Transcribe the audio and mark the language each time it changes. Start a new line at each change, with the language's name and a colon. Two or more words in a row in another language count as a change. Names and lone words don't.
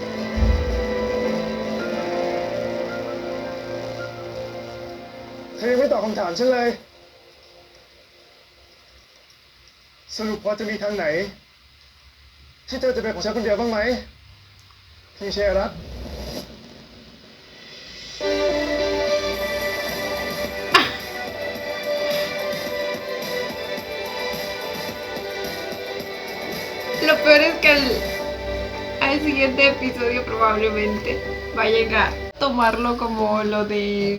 Thai: เธอยังไม่ตอบคำถามฉันเลย สรุปพอจะมีทางไหน ที่เธอจะเป็นของฉันคนเดียวบ้างไหมพี่เชรัต
Spanish: Lo peor es que al siguiente episodio probablemente vayan a tomarlo como lo de...